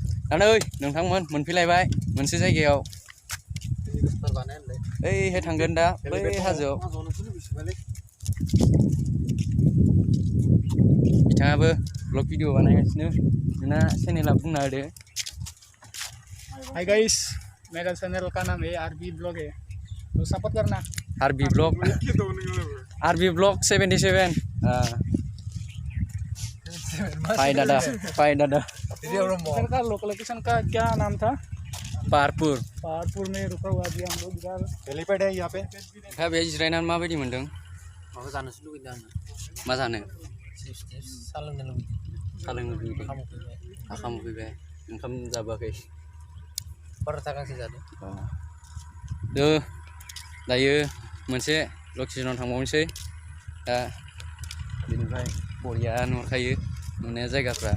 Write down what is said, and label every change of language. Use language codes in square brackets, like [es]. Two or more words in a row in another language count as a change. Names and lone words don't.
[vi] Anh ơi, [brx] नोंथांमोन मोनफैलायबाय मोनसे जायगायाव ओइहाय थांगोन दा बै हाजोआव बिथाङाबो [en] blog video [brx] बानायगासिनो नोंना चेनेला बुंना होदो [hi] हाय गाइस मेरा चैनल का नाम है आरबी ब्लॉग है तो सपोर्ट करना आरबी ब्लग 77 पाई दादा इधर का लोकेशन का क्या नाम था पारपुर पहाड़पुर में रुका हुआ अभी हम लोग इधर हेलीपैड है यहाँ पे [brx] नोंथाङा बेहाय जिरायनानै माबायदि मोनदों माबा जानोसो लुगैदों आङो मा जानो चिप्स सा लोंनो लुगैदों साहा लोंनो लुबैदों ओंखाम उखैबाय ओंखाम उखैबाय ओंखाम जाबोआखै परथा गांसे जादों दायो मोनसे लकेसनाव थांबावनोसै दा बेनिफ्राय बरिया नुखायो नुनाया जायगाफ्रा